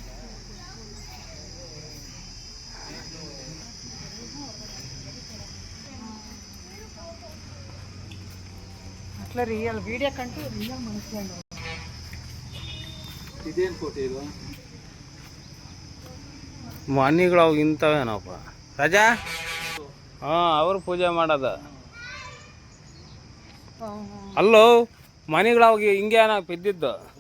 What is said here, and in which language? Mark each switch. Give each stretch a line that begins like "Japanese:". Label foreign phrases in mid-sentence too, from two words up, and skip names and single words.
Telugu: ಅట్లా రియల్ వీడియో కంటూ రియల్ ಮನುಷ್ಯಂಡು
Kannada: ಇದೇನು ಕೋಟೆ ಇದು? ಮನಿಗಳು ಅವಾಗ ಇಂಥವೇನಪ್ಪ ರಾಜಾ. ಅವರು ಪೂಜೆ ಮಾಡೋದ ಅಲ್ಲೋ ಮನಿಗಳು ಅವಾಗ ಹಿಂಗೆ ಬಿದ್ದಿದ್ದು.